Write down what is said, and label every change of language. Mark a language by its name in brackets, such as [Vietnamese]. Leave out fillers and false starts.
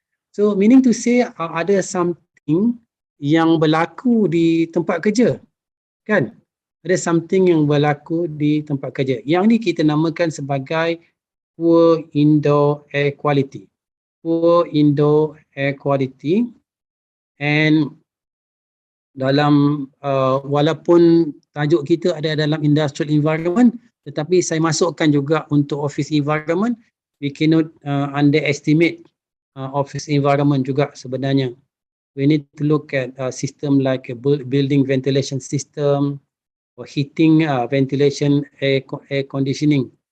[English] So meaning to say [Malay] ada [English] something [Malay] yang berlaku di tempat kerja. Kan? Ada [English] something [Malay] yang berlaku di tempat kerja. Yang ni kita namakan sebagai [English] poor indoor air quality. Poor indoor air quality. And [Malay] dalam walaupun tajuk kita ada dalam [English] industrial environment, [Malay] tetapi saya masukkan juga untuk [English] office environment. We cannot underestimate office environment [Malay] juga sebenarnya. [English] We need to look at system like a building ventilation system or heating, ventilation, air conditioning.